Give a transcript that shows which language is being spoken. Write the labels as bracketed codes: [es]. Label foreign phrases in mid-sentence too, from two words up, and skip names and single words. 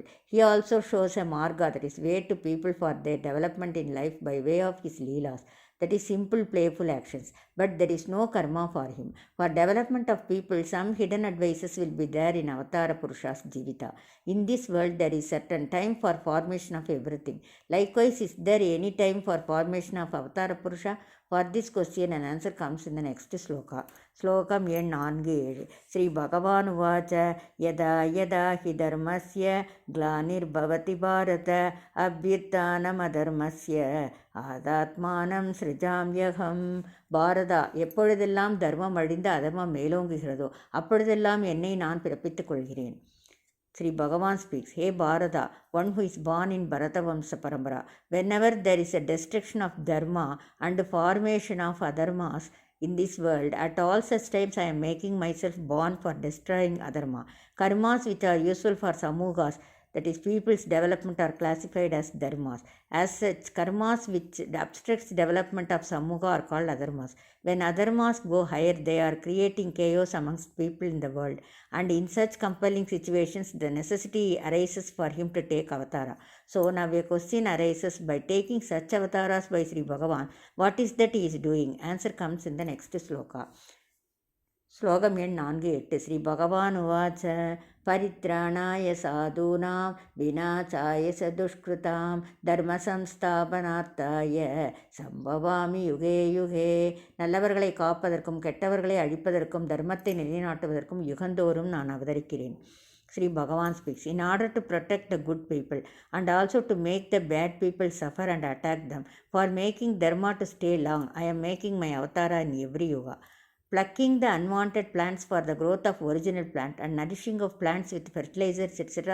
[en] He also shows a marga, that is way to people for their development in life by way of his leelas, that is simple playful actions, but there is no karma for him. For development of people, some hidden advices will be there in Avatara Purusha's Jivita. In this world, there is certain time for formation of everything. Likewise, is there any time for formation of Avatara Purusha? For this question, an answer comes in the next sloka. [sa] श्लोकं 4-7 श्रीभगवानुवाच यदा यदा हि धर्मस्य ग्लानिर्भवति भारत अभ्युत्थानमधर्मस्य आदात्मानं सृजाम्यहम्. [ta] பாரதா, எப்பொழுதெல்லாம் தர்மம் அழிந்து அதர்மம் மேலோங்குகிறதோ அப்பொழுதெல்லாம் என்னை நான் பிறப்பித்துக் கொள்கிறேன். [en] Sri Bhagavan speaks, Hey Bharata, one who is born in Bharatavamsa Parambara, whenever there is a destruction of dharma and formation of adharmas in this world, at all such times I am making myself born for destroying adharma. Karmas which are useful for samugas, that is people's development, are classified as dharmas. As such, karmas which obstructs development of samuga are called adharmas. When adharmas go higher, they are creating chaos amongst people in the world, and in such compelling situations, the necessity arises for him to take avatara. So now a question arises, by taking such avataras by Sri Bhagavan, what is that he is doing? Answer comes in the next sloka. [sa] श्लोकं 4-8 श्रीभगवानुवाच परित्राणाय साधूनां विनाशाय च दुष्कृतां धर्मसंस्थापनार्थाय सम्भवामि युगे युगे. [ta] நல்லவர்களை காப்பதற்கும் கெட்டவர்களை அழிப்பதற்கும் தர்மத்தை நிலைநாட்டுவதற்கும் யுகந்தோறும் நான் அவதரிக்கிறேன். [en] Sri Bhagavan speaks, in order to protect the good people and also to make the bad people suffer and attack them, for making dharma to stay long, I am making my avatara in every yuga. Plucking the unwanted plants for the growth of original plant and nourishing of plants with fertilizers, etc.